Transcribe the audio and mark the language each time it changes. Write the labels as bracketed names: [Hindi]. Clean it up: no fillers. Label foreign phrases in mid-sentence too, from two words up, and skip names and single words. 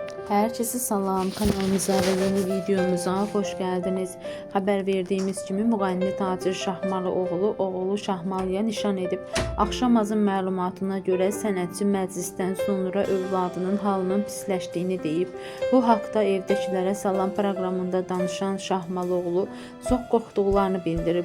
[Turkish] Herkese salam, kanalımıza ve yeni videomuza hoş geldiniz. [Azerbaijani] Haber verdiğimiz kimi müğənni Tacir Şahmalıoğlu oğlu Şahmalıya nişan edib. Axşamazın məlumatına görə sənətçi məclisdən sonra övladının halının pisləşdiyini deyib. Bu haqda Evdəkilərə Salam proqramında danışan Şahmalıoğlu çox qorxduqlarını bildirib.